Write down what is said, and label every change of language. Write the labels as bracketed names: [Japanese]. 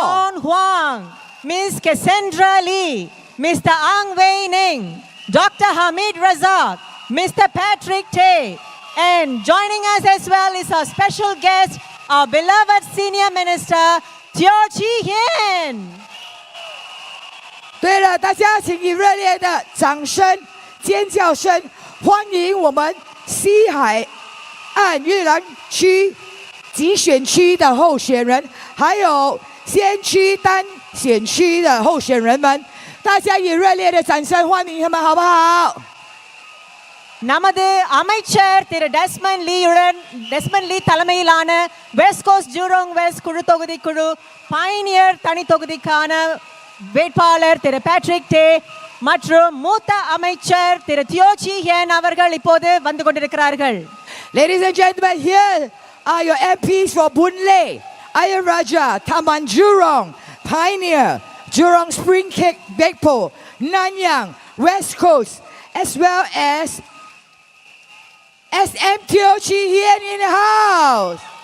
[English] John Huang. Ms. Cassandra Lee. Mr. Ang Wei Ning. Dr. Hamid Razak. Mr. Patrick Tay. And joining us as well is our special guest, our beloved Senior Minister, Teo Chee Hian。 [Chinese] 对了，大家请以热烈的掌声、尖叫声欢迎我们西海岸越南区集选区的候选人，还有先区单选区的候选人们，大家以热烈的掌声欢迎他们，好不好？ [Tamil] நமது அமைச்சர் திரு Desmond லீ தலைமையிலான west coast Jurong west குழு தொகுதி குழு Pioneer தனி தொகுதிக்கான வேட்பாளர் திரு Patrick டே மற்றும் மூத்த அமைச்சர் திரு தியோ சீ ஹியன் அவர்கள் இப்போது வந்து கொண்டிருக்கிறார்கள். [English] Ladies and gentlemen, here are your MPs for Boon Lay, Ayer Rajah, Taman Jurong, Pioneer, Jurong Spring Gagpo, Nanyang, West Coast, as well as SM Teo Chee Hian in the house.